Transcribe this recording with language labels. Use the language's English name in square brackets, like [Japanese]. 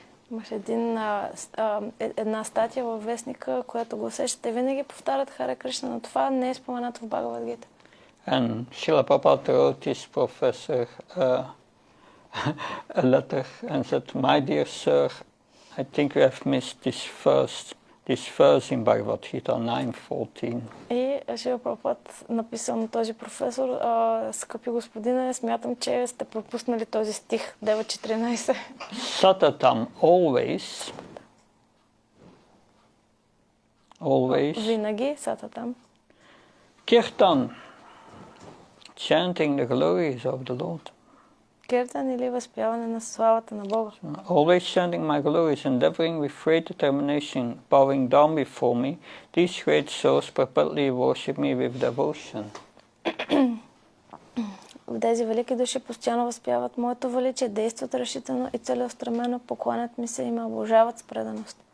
[Bulgarian] Имаше една статия във вестника, която гласеше, те винаги повтарят Харе Кришна, но това не е споменато в Бхагавад-гита. [English] And Srila Prabhupada wrote his professor a letter and said, "My dear sir, I think we have missed this verse in Bhagavad-gita 9:14." [Bulgarian] И Шрила Прабхупад написал на този професор, скъпи господине, смятам, че сте пропуснали този стих 9:14. [English] Satatam, always. [Bulgarian] Винаги, сататам. [English] Kirtan, chanting the glories of the Lord. [Bulgarian] Киртан или възпяване на славата на Бога. [English] Always chanting my glories, endeavoring with great determination, bowing down before me, these great souls perpetually worship me with devotion. [Bulgarian] Тези велики души постоянно възпяват моето величие, действат решително и целеустремено, покланят ми се и ме обожават с преданост.